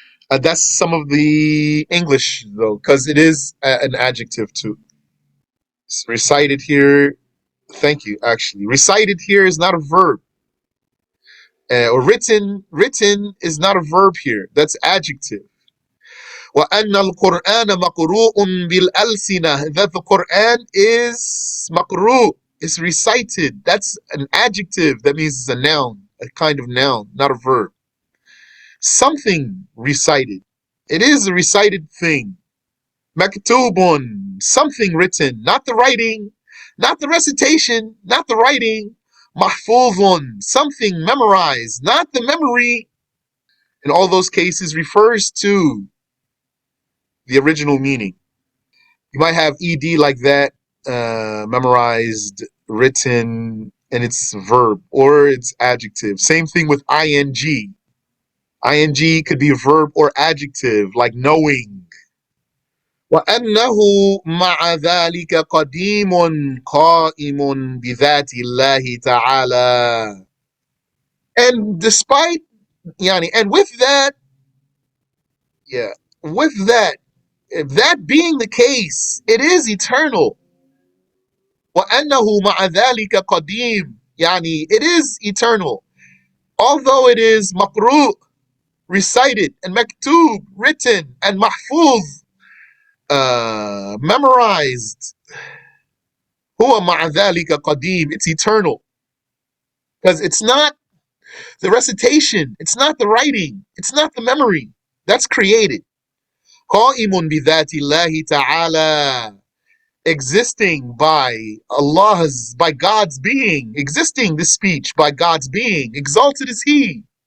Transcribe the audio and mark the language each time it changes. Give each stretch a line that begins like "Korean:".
English: That's some of the English though, because it is an adjective too. It's recited here. Thank you. Actually, recited here is not a verb. Or written. Written is not a verb here. That's adjective.
Arabic: وأن القرآن مقروء بالألسنة.
English: That the Quran is مقروء. It's recited. That's an adjective. That means it's a noun, a kind of noun, not a verb. Something recited. It is a recited thing. Maktubun, something written, not the writing, not the recitation, not the writing. Mahfuzun, something memorized, not the memory. In all those cases refers to the original meaning. You might have ed like that, memorized, written, and it's verb or it's adjective. Same thing with ing. ing could be a verb or adjective, like knowing.
Arabic: وأنه مع ذلك قديم قائم بذات الله تعالى.
English: And despite, and with that, yeah, with that, if that being the case, it is eternal.
Arabic: وأنه مع ذلك قديم,
English: it is eternal. Although it is مقروء, recited, and maktub, written, and mahfuz, memorized.
Arabic: هو مع ذلك قديم,
English: it's eternal. Because it's not the recitation, it's not the writing, it's not the memory. That's created.
Arabic: قائم بذات الله تعالى,
English: existing by God's being, existing this speech by God's being, exalted is He.